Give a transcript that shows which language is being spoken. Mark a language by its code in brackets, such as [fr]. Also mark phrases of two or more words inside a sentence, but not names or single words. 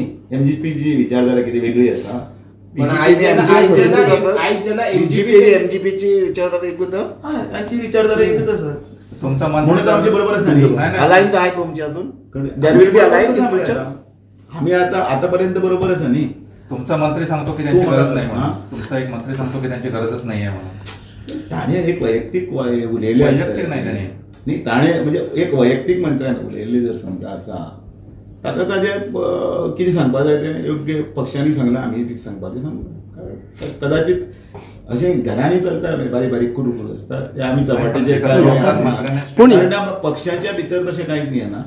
[kok] एमजीपीची विचारधारा कितें वेगळी आसा. पण आयज जेन्ना एमजीपीची विचारधारा एकूच तांची विचारधारा एकच आसा. [mr] तुमचा [kok] म्हणून तर आमचे बरोबर आसा न्ही. [mr] अलायन्स आहे तुमची अजून [en] there will be alliance in future. [kok] आम्ही आतापर्यंत बरोबर आसा न्ही. [mr] तुमचा मंत्री सांगतो की त्यांची गरज नाही म्हणून. तुमचा एक मंत्री सांगतो की त्यांची गरजच नाहीये म्हणून. [kok] ताणे एक वैयक्तिक उलयले [mr] वैयक्तिक नाही त्याने. [kok] न्ही ताणे म्हणजे एक वैयक्तिक मंत्र्यान उलयल्ली जर समजा आसा ताका ताजे कितें सांगपाक जाय तें योग्य पक्षांनी सांगलां आमी कितें सांगपाचें सांगलां. कदाचित अशें घरांनी चलता बारीक बारीक कुरू कुरू आसता ते आमी चपाटेचे पण पक्षाच्या भितर तशें कांयच न्ही ना.